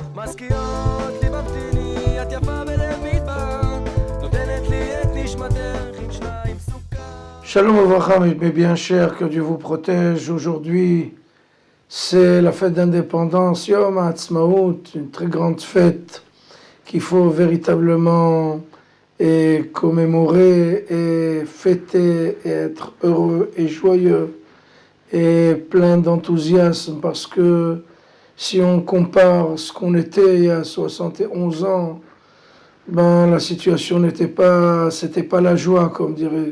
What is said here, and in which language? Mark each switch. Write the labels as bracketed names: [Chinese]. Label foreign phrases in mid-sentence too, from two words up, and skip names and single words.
[Hebrew] מזכירות לי במתיני, את יפה בלב מדבר, נותנת לי את נשמתך עם שניים סוכר. שלום וברכה, [French] mes bien chers, que Dieu vous protège. Aujourd'hui, c'est la fête d'indépendance, [Hebrew] יום העצמאות, [French] une très grande fête qu'il faut véritablement commémorer et fêter et être heureux et joyeux et plein d'enthousiasme, parce que si on compare ce qu'on était il y a 71 ans, ben la situation c'était pas la joie, comme dirait.